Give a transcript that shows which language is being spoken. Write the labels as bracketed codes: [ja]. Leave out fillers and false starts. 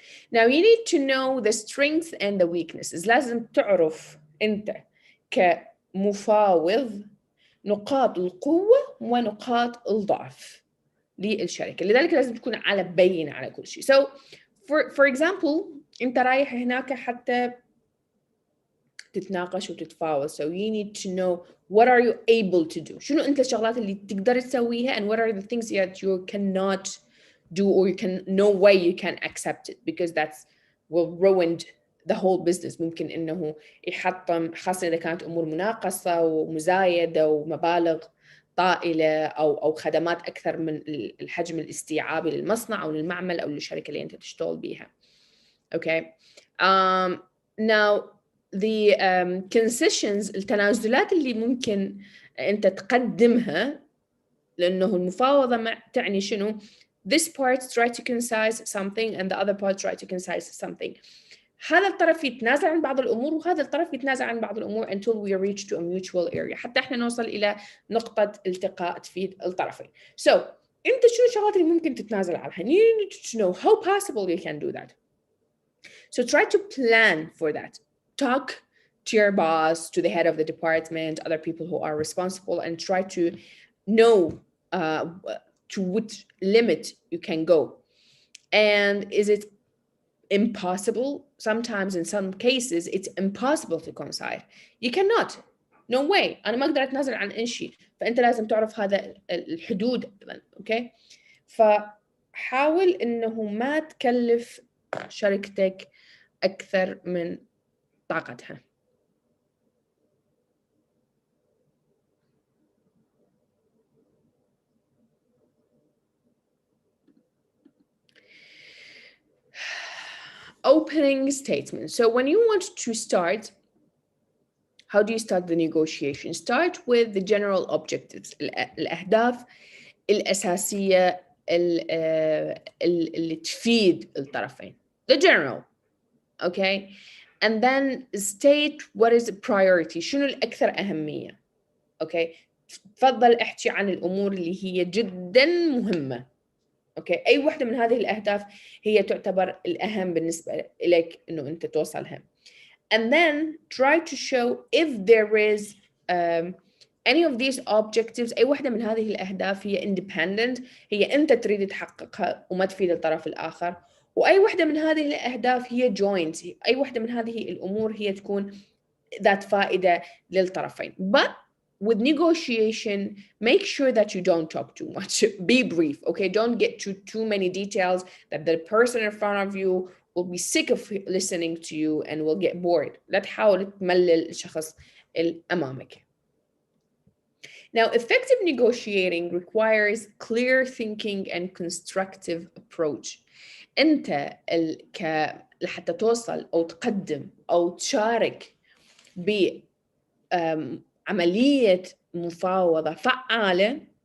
[en] Now you need to know the strengths and the weaknesses. [ar] لازم تعرف أنت كمفاوض نقاط القوة ونقاط الضعف للشركة، لذلك لازم تكون على بينة على كل شيء. [en] So for example [ar] أنت رايح هناك حتى تتناقش وتتفاوض. [en] So you need to know what are you able to do. [ar] شنو أنت الشغلات اللي تقدر تسويها [en] and what are the things that you cannot do or you can no way you can accept it because that's will ruin the whole business. [ar] ممكن إنه يحطم، خاصة إذا كانت أمور مناقصة ومزايدة ومبالغ طائلة أو خدمات أكثر من الحجم الاستيعابي للمصنع أو للمعمل أو للشركة اللي أنت تشتغل بيها. [en] Okay. Now the concessions، [ar] التنازلات اللي ممكن أنت تقدمها، لأنه المفاوضة تعني شنو؟ [en] This part try to concise something and the other part try to concise something. [ar] هذا الطرف يتنازل عن بعض الأمور وهذا الطرف يتنازل عن بعض الأمور [en] until we reach to a mutual area، [ar] حتى إحنا نوصل إلى نقطة التقاء تفيد الطرفين. [en] So [ar] أنت شنو الشغلات اللي ممكن تتنازل عنها؟ [en] You need to know how possible you can do that. So try to plan for that. Talk to your boss, to the head of the department, other people who are responsible, and try to know to which limit you can go. And is it impossible? Sometimes in some cases it's impossible to concede. You cannot. No way. [ar] أنا ما أقدر أتنازل عن أي شيء. فأنت لازم تعرف هذا الحدود. [en] Okay. [ar] فحاول إنه ما تكلف شركتك أكثر من طاقتها. [en] Opening statement. So when you want to start, how do you start the negotiation? Start with the general objectives, [ar] الأهداف الأساسية اللي تفيد الطرفين. [en] The general, okay? And then state what is the priority. [ar] شنو الأكثر أهمية. Okay? تفضل احكي عن الأمور اللي هي جدا مهمة. [en] Okay? [ar] أي واحدة من هذه الأهداف هي تعتبر الأهم بالنسبة لك إنه أنت توصلها. [en] And then try to show if there is any of these objectives، [ar] أي واحدة من هذه الأهداف هي independent، هي أنت تريد تحققها وما تفيد الطرف الآخر، وأي واحدة من هذه الأهداف هي joint، أي واحدة من هذه الأمور هي تكون ذات فائدة للطرفين. [en] But with negotiation, make sure that you don't talk too much. Be brief, okay? Don't get to too many details that the person in front of you will be sick of listening to you and will get bored. [ar] لا تحاول تملل الشخص الأمامك. [en] Now, effective negotiating requires clear thinking and constructive approach. [ar] أنت لحتى توصل أو تقدم أو تشارك بعملية مفاوضة فعالة.